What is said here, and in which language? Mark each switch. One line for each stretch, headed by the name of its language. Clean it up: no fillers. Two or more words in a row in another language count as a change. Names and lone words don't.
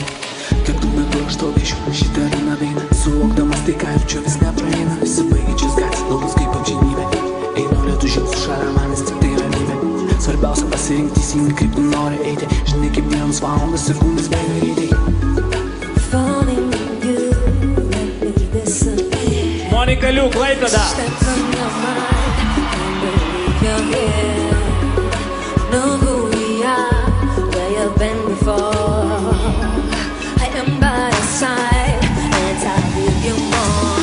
Lithuanian: Kiek tų metų aš tau piešiu šitą vieną dainą, suvokdamas tai, ką jaučiu, vis nepraeina. Įsibaigiančias gatvės, galvos kaip amžinybė. Einu lėtų žingsnių, šalia manęs tik tai ramybė. Svarbiausia pasirinkti teisingai, kaip tu nori eiti. Žinai, kaip dienos valandas ir kūnas bėga greitai.
English: Falling in you, let me disappear. Monika Liu, Klaipėda. Stuck on your mind, can't believe you're here. Know who we are, where you've been before. I am by your side, and I'll give you more.